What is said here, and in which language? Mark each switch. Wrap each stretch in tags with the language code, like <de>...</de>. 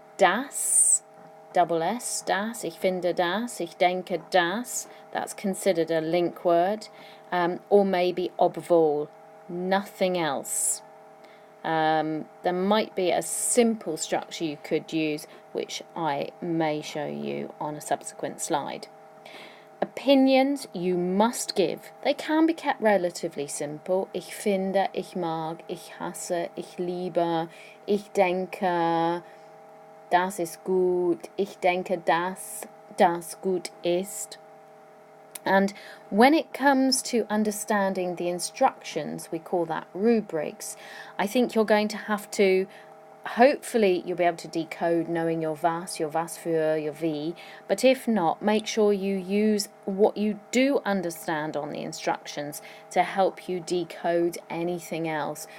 <de>das,</de> <en>double S,</en> <de>das, ich finde das, ich denke das,</de> <en>that's considered a link word, or maybe obwohl, nothing else. There might be a simple structure you could use, which I may show you on a subsequent slide. Opinions you must give. They can be kept relatively simple.</en> <de>Ich finde, ich mag, ich hasse, ich liebe, ich denke, das ist gut, ich denke, dass das gut ist.</de> <en>And when it comes to understanding the instructions, we call that rubrics. I think you're going to have to, hopefully you'll be able to decode knowing your was für, your wie, but if not, make sure you use what you do understand on the instructions to help you decode anything else.</en>